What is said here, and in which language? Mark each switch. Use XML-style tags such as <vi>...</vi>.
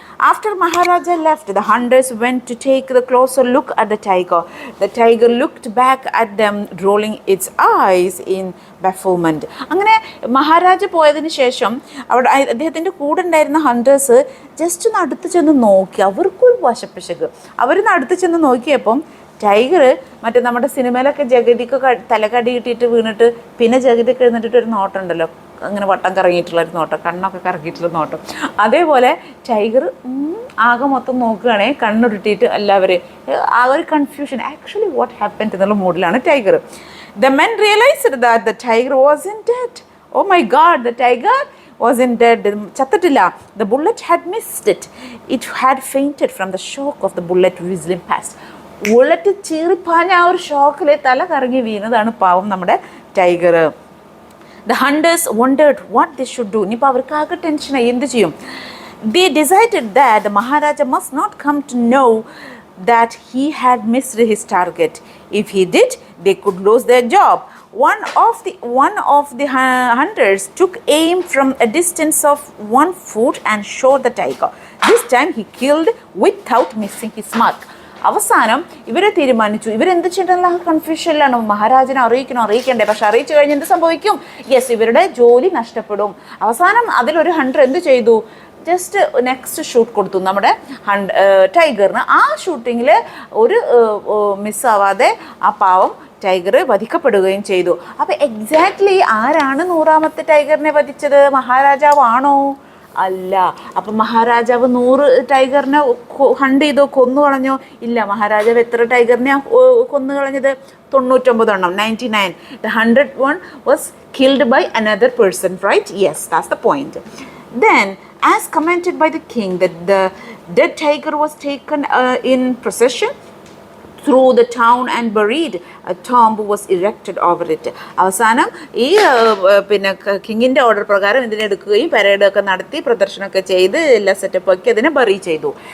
<en>After Maharaja left, the hunters went to take the closer look at the tiger. The tiger looked back at them, rolling its eyes in bafflement.</en> <ml>അങ്ങനെ മഹാരാജ പോയതിന് ശേഷം അവിടെ അദ്ദേഹത്തിൻ്റെ കൂടെ ഉണ്ടായിരുന്ന hunters just ഒന്ന് അടുത്ത് ചെന്ന് നോക്കി. അവർക്കൊരു വശപ്പിശക്. അവരൊന്ന് അടുത്ത് ചെന്ന് നോക്കിയപ്പം ടൈഗർ നമ്മുടെ സിനിമയിലൊക്കെ ജഗതിക്ക് തലക്കടി കിട്ടിയിട്ട് വീണിട്ട് പിന്നെ ജഗതിക്ക് എഴുന്നിട്ട് ഒരു നോട്ടം ഉണ്ടല്ലോ, അങ്ങനെ വട്ടം കറങ്ങിയിട്ടുള്ളൊരു നോട്ടം, കണ്ണൊക്കെ കറങ്ങിയിട്ടുള്ള നോട്ടം. അതേപോലെ ടൈഗർ ആകെ മൊത്തം നോക്കുകയാണെ കണ്ണുരുട്ടിയിട്ട് എല്ലാവരും ആ ഒരു കൺഫ്യൂഷൻ,</ml> <en>actually what happened</en> <ml>എന്നുള്ള മൂഡിലാണ് tiger.</ml> <en>The men realized that the tiger wasn't dead. Oh my God, the tiger wasn't dead.</en> <ml>ചത്തിട്ടില്ല.</ml> <en>The bullet had missed it. It had fainted from the shock of the bullet whizzling past.</en> <ml>Bullet ചീറിപ്പാഞ്ഞ ആ ഒരു ഷോക്കിൽ തല കറങ്ങി വീണതാണ് പാവം നമ്മുടെ tiger.</ml> <en>The hunters wondered what they should do.</en> <ml>ഇനിയിപ്പോൾ അവർക്ക് ആകെ ടെൻഷനായി, എന്ത് ചെയ്യും?</ml> <en>They decided that the Maharaja must not come to know that he had missed his target. If he did, they could lose their job. One of the hunters took aim from a distance of 1 foot and shot the tiger. This time he killed without missing his mark.</en> <ml>അവസാനം ഇവരെ തീരുമാനിച്ചു. ഇവരെന്ത് ചെയ്യണമെന്നുള്ള കൺഫ്യൂഷനിലാണ്. മഹാരാജനെ അറിയിക്കണ്ടേ? പക്ഷെ അറിയിച്ചു കഴിഞ്ഞ് എന്ത് സംഭവിക്കും? യെസ്, ഇവരുടെ ജോലി നഷ്ടപ്പെടും. അവസാനം അതിലൊരു ഹണ്ടർ എന്ത് ചെയ്തു?</ml> <en>just next shoot</en> <ml>കൊടുത്തു നമ്മുടെ ടൈഗറിന്. ആ ഷൂട്ടിങ്ങിൽ ഒരു മിസ്സാവാതെ ആ പാവം ടൈഗർ വധിക്കപ്പെടുകയും ചെയ്തു. അപ്പോൾ എക്സാക്ട്ലി ആരാണ് 100ാമത്തെ ടൈഗറിനെ വധിച്ചത്? മഹാരാജാവാണോ? അല്ല. അപ്പം മഹാരാജാവ് 100 ടൈഗറിനെ ഹണ്ട് ചെയ്തോ, കൊന്നു കളഞ്ഞോ? ഇല്ല. മഹാരാജാവ് എത്ര ടൈഗറിനെ കൊന്നു കളഞ്ഞത്? 99 എണ്ണം, 99.</ml> <en>The 100th one was killed by another person, right? Yes, that's the point. Then, as commented by the king, that the dead tiger was taken in procession through the town and buried. A tomb was erected over it.</en> <ml>അവസാനം ഈ പിന്നെ കിങ്ങിൻ്റെ order പ്രകാരം ഇതിനെടുക്കുകയും പരേഡൊക്കെ നടത്തി പ്രദർശനമൊക്കെ ചെയ്ത് എല്ലാ setup ആക്കി അതിനെ bury ചെയ്തു.</ml>